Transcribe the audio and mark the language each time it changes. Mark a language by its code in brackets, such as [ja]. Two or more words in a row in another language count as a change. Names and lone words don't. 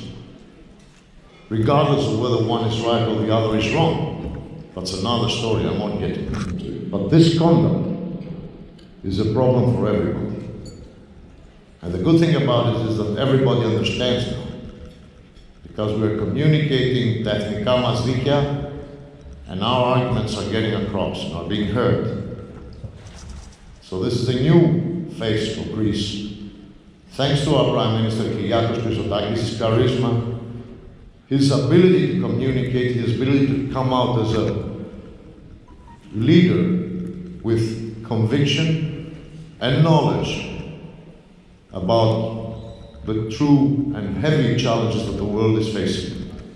[en] Regardless of whether one is right or the other is wrong, that's another story, I won't get into it. But this conduct is a problem for everybody. And the good thing about it is that everybody understands now, because we're communicating [el] τα εθνικά μας δίκαια, [en] and our arguments are getting across and are being heard. So this is a new face for Greece. Thanks to our Prime Minister Nikos Panagiotopoulos, his charisma, his ability to communicate, his ability to come out as a leader with conviction and knowledge about the true and heavy challenges that the world is facing.